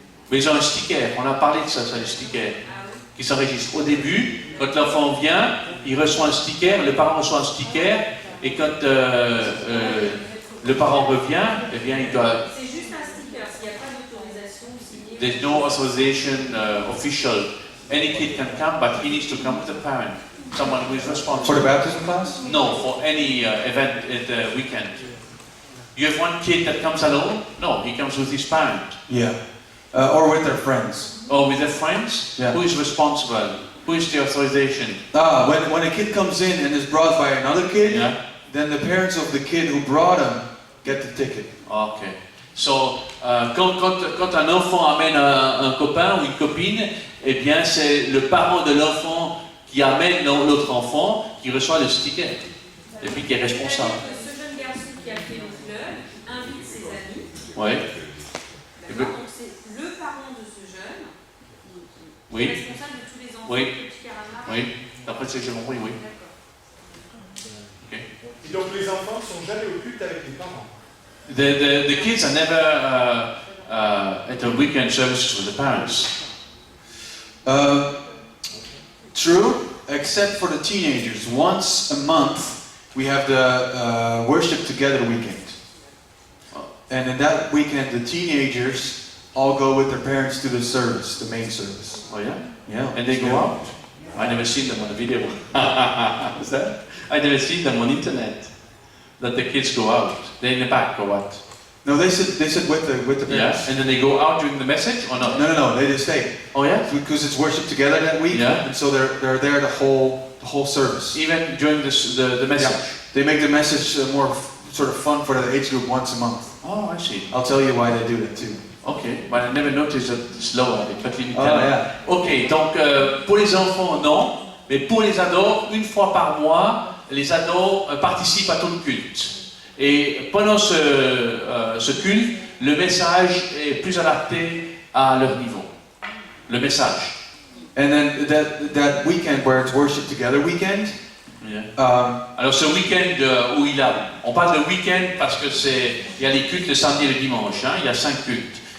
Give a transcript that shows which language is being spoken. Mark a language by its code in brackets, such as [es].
[fr] Mais ils ont un sticker, on a parlé de ça, le sticker, qui s'enregistre. Au début, quand l'enfant vient, il reçoit un sticker, le parent reçoit un sticker, et quand le parent revient, eh bien il doit... C'est juste un sticker, s'il n'y a pas d'autorisation signée. [en] There's no authorization official. Any kid can come, but he needs to come with a parent. Someone who is responsible. For the baptism class? No, for any event at the weekend. You have one kid that comes alone? No, he comes with his parent. Yeah. Or with their friends. Or with their friends? Yeah. Who is responsible? Who is the authorization? When a kid comes in and is brought by another kid, Yeah. then the parents of the kid who brought him get the ticket. Okay. [fr] So, quand un enfant amène un copain ou une copine, eh bien c'est le parent de l'enfant qui amène l'autre enfant qui reçoit le sticker. Et puis qui est responsable. Ce jeune garçon qui a fait le club invite ses amis. Oui. Donc c'est le parent de ce jeune qui Oui. est responsable de tous les enfants Oui. du petit caravane. Oui. D'après ce que j'ai compris, oui. D'accord. [en] Okay. [fr] Et donc les enfants ne sont jamais au culte avec les parents. [en] The kids are never at a weekend service with the parents. True, except for the teenagers. Once a month, we have the worship together weekend. And in that weekend, the teenagers all go with their parents to the service, the main service. Oh yeah? Yeah. And they go Yeah. out? I never seen them on the video. Is that? I never seen them on internet. That the kids go out. They're in the back or what? No, they sit with the Yeah. parents. And then they go out during the message or not? No, they just stay. Oh yeah? Because it's worship together that week, Yeah. and so they're there the whole service. Even during the message? Yeah. They make the message more sort of fun for the age group once a month. Oh, I see. I'll tell you why they do that too. Ok, but I never noticed that it's lower [fr] avec la clinique. [en] Oh, yeah. [fr] Ok, donc pour les enfants, non, mais pour les ados, une fois par mois, les ados participent à tout le culte. Et pendant ce culte, le message est plus adapté à leur niveau. Le message. [en] And then that weekend where it's worship together weekend. Yeah. [fr] Alors ce week-end où on parle de week-end parce que il y a les cultes le samedi et le dimanche, hein, il y a 5 cultes.